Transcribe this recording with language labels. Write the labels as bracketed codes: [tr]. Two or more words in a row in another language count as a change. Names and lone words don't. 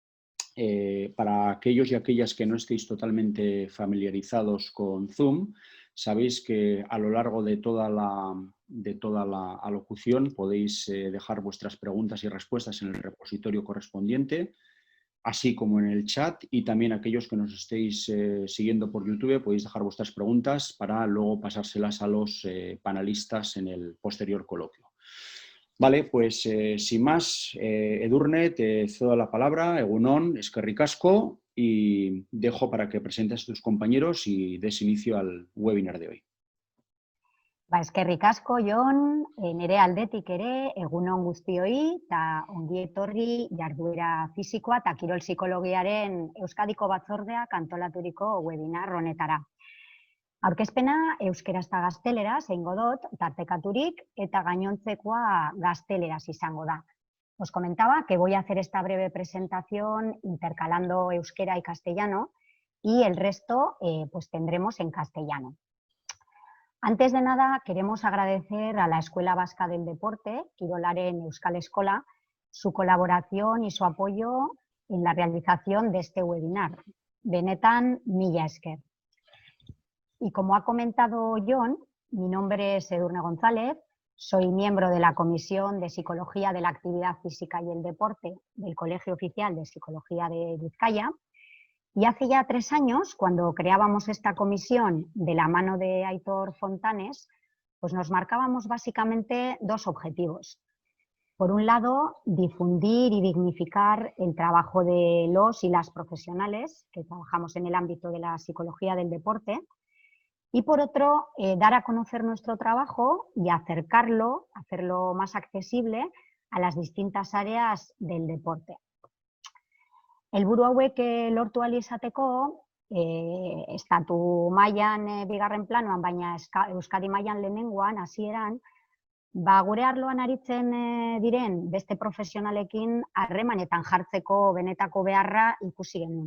[es] para aquellos y aquellas que no estéis totalmente familiarizados con Zoom, sabéis que a lo largo de toda la alocución podéis dejar vuestras preguntas y respuestas en el repositorio correspondiente, así como en el chat, y también aquellos que nos estéis siguiendo por YouTube podéis dejar vuestras preguntas para luego pasárselas a los panelistas en el posterior coloquio. Vale, pues sin más, Edurne, te cedo la palabra, [eu] egunon, eskerrik asko, [es] y dejo para que presentes a tus compañeros y des inicio al webinar de hoy. [eu] Eskerrik asko, Jon, nire aldetik ere, egunon guztioi, eta ongi etorri jarduera fisikoa eta kirol psikologiaren Euskadiko batzordeak antolaturiko webinar honetara. Aurkezpena euskeraz eta gazteleraz egingo dut, tartekaturik, eta gainontzekoa gazteleraz izango da. [es] Os comentaba que voy a hacer esta breve presentación intercalando euskera y castellano y el resto pues tendremos en castellano. Antes de nada, queremos agradecer a la Escuela Vasca del Deporte, Kirolaren Euskal Eskola, su colaboración y su apoyo en la realización de este webinar. [eu] Benetan, mila esker. [es] Y como ha comentado Jon, mi nombre es Edurne González, soy miembro de la Comisión de Psicología de la Actividad Física y el Deporte del Colegio Oficial de Psicología de Vizcaya. Y hace ya 3 años, cuando creábamos esta comisión de la mano de Aitor Fontanes, pues nos marcábamos básicamente 2 objetivos. Por un lado, difundir y dignificar el trabajo de los y las profesionales que trabajamos en el ámbito de la psicología del deporte. Y por otro, dar a conocer nuestro trabajo y acercarlo, hacerlo más accesible a las distintas áreas del deporte. [eu] Helburu hauek lortu ahal izateko, estatu mailan bigarren planoan, baina Euskadi mailan lehenengoan, hasieran, gure arloan aritzen diren beste profesionalekin harremanetan jartzeko benetako beharra ikusi genuen.